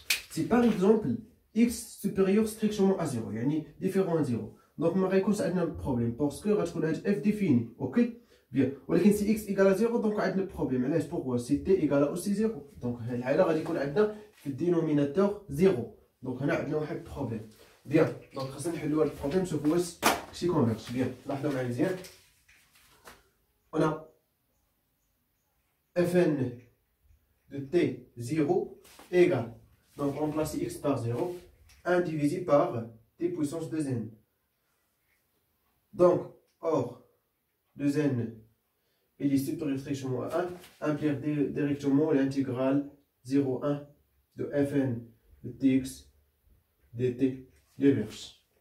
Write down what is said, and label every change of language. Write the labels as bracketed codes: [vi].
[fr] Si par exemple x supérieur strictement à 0, يعني différent à 0, donc [ar] ما غيكونش عندنا [fr] problème parce que [ar] غتكون هاد [fr] f définie, ok? Bien. [ar] ولكن [fr] si x égale à 0 donc [ar] عندنا [fr] problème. [ar] علاش؟ [fr] pourquoi? si t égale à aussi 0, donc [ar] هاد الحالة غادي يكون عندنا في الدينوميناتور [fr] 0, donc [ar] هنا عندنا واحد problème. [fr] Bien. [ar] donc خاصنا نحلو هاد البروبليم نشوفو واش شي كونفيرج. [fr] Bien. [ar] لاحظوا معايا مزيان. [fr] on a fn de t 0 égale, donc on remplace x par 0, 1 divisé par t puissance 2n. Donc, or, 2n il est supérieur strictement à 1, implique directement l'intégrale 0,1 de fn de tx dt diverge.